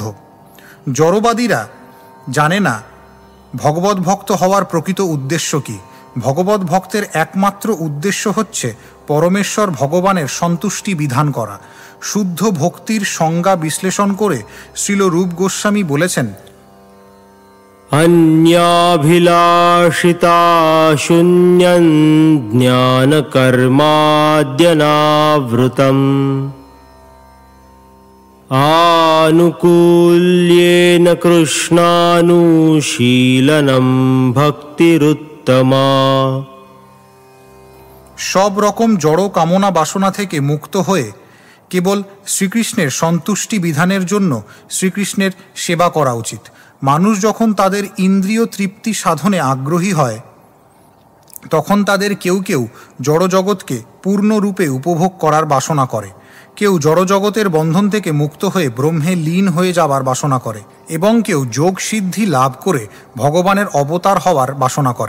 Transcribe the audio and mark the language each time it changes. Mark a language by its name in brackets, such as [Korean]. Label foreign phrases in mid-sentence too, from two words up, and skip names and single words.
[Bangla] জড়বাদীরা জানে না ভগবত ভক্ত হওয়ার প্রকৃত উদ্দেশ্য কী। ভগবত ভক্তের একমাত্র উদ্দেশ্য হচ্ছে পরমেশ্বর ভগবানের সন্তুষ্টি বিধান করা। শুদ্ধ ভক্তির সংজ্ঞা বিশ্লেষণ করে শ্রীল রূপ গোস্বামী বলেছেন, [Sanskrit] अन्याभिलाषिता शून्यं ज्ञानकर्माद्यनावृतम् आनुकूल्येन कृष्णानुशीलनं भक्तिरुत्तमा। [Bangla] সব রকম জড় কামনা বাসনা থেকে মুক্ত হয়ে কেবল শ্রীকৃষ্ণের সন্তুষ্টি বিধানের জন্য শ্রীকৃষ্ণের সেবা করা উচিত। মানুষ যখন তাদের ইন্দ্রিয় তৃপ্তি সাধনে আগ্রহী হয়, তখন তাদের কেউ কেউ জড়জগৎকে পূর্ণরূপে উপভোগ করার বাসনা করে, কেউ জড়জগতের বন্ধন থেকে মুক্ত হয়ে ব্রহ্মে লীন হয়ে যাবার বাসনা করে, এবং কেউ যোগ সিদ্ধি লাভ করে ভগবানের অবতার হওয়ার বাসনা করে।